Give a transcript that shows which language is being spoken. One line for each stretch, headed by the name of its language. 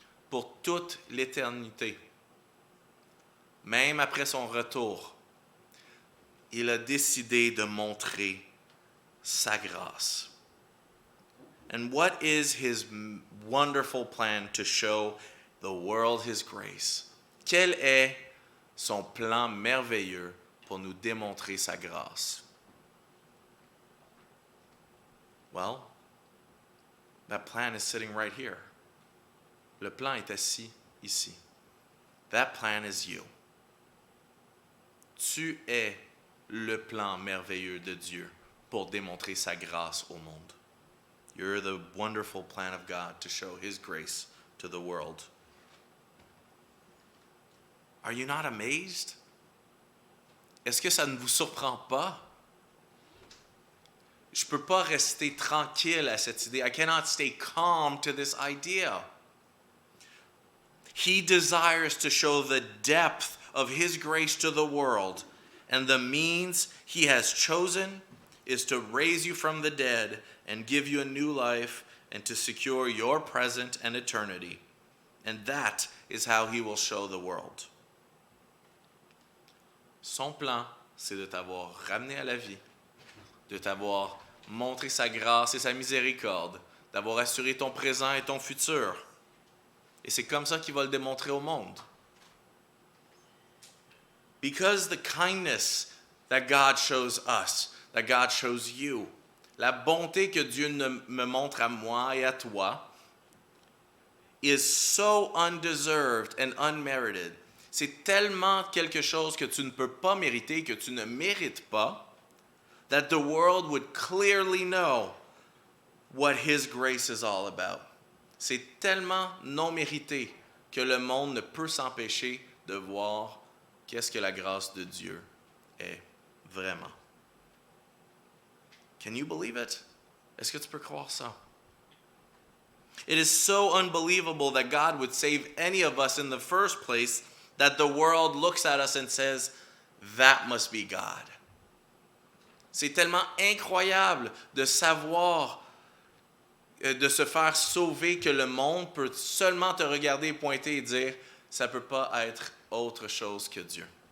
French: Pour toute l'éternité, même après son retour, il a décidé de montrer sa grâce.
English: And what is his wonderful plan to show the world his grace?
French: Quel est son plan merveilleux pour nous démontrer sa grâce?
English: Well, that plan is sitting right here.
French: Le plan est assis ici.
English: That plan is you.
French: Tu es le plan merveilleux de Dieu pour démontrer sa grâce au monde.
English: You're the wonderful plan of God to show his grace to the world. Are you not amazed?
French: Est-ce que ça ne vous surprend pas? Je ne peux pas rester tranquille à cette idée.
English: I cannot stay calm to this idea. He desires to show the depth of his grace to the world, and the means he has chosen is to raise you from the dead and give you a new life and to secure your present and eternity. And that is how he will show the world.
French: Son plan, c'est de t'avoir ramené à la vie, de t'avoir montré sa grâce et sa miséricorde, d'avoir assuré ton présent et ton futur. Et c'est comme ça qu'il va le démontrer au monde.
English: Because the kindness that God shows us, that God shows you,
French: la bonté que Dieu me montre à moi et à toi,
English: is so undeserved and unmerited.
French: C'est tellement quelque chose que tu ne peux pas mériter, que tu ne mérites pas,
English: that the world would clearly know what his grace is all about.
French: C'est tellement non mérité que le monde ne peut s'empêcher de voir qu'est-ce que la grâce de Dieu est vraiment.
English: Can you believe it?
French: Est-ce que tu peux croire ça?
English: It is so unbelievable that God would save any of us in the first place that the world looks at us and says, that must be God.
French: C'est tellement incroyable de savoir, de se faire sauver, que le monde peut seulement te regarder et pointer et dire, ça ne peut pas être autre chose que Dieu.